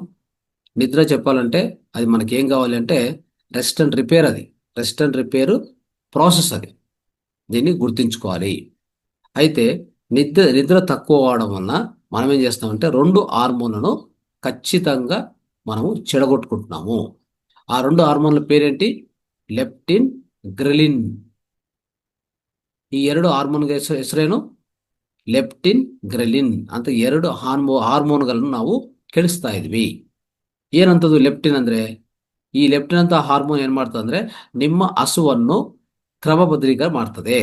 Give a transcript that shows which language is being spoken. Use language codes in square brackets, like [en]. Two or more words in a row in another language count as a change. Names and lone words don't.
[te] నిద్ర చెప్పాలంటే అది మనకేం కావాలి అంటే [en] rest and repair. [te] అది [en] rest and repair process. [te] అది దీన్ని గుర్తుంచుకోవాలి. అయితే నిద్ర తక్కువ అవడం వలన మనం ఏం చేస్తామంటే రెండు హార్మోన్లను ఖచ్చితంగా మనము చెడగొట్టుకుంటున్నాము. ఆ రెండు హార్మోన్ల పేరేంటి? [kn] ಲೆಪ್ಟಿನ್, ಗ್ರೆಲಿನ್. ಈ ಎರಡು ಹಾರ್ಮೋನ್ಗೆ ಹೆಸರೇನು? ಲೆಪ್ಟಿನ್, ಗ್ರೆಲಿನ್ ಅಂತ ಎರಡು ಹಾರ್ಮೋನ್ಗಳನ್ನು ನಾವು ಕೆಡಿಸ್ತಾ ಇದ್ವಿ. ಏನಂತದ್ದು ಲೆಪ್ಟಿನ್ ಅಂದ್ರೆ? ಈ ಲೆಪ್ಟಿನ್ ಅಂತ ಹಾರ್ಮೋನ್ ಏನ್ ಮಾಡ್ತದೆ ಅಂದ್ರೆ ನಿಮ್ಮ ಹಸುವನ್ನು ಕ್ರಮಬದ್ಧೀಕರಣ ಮಾಡ್ತದೆ.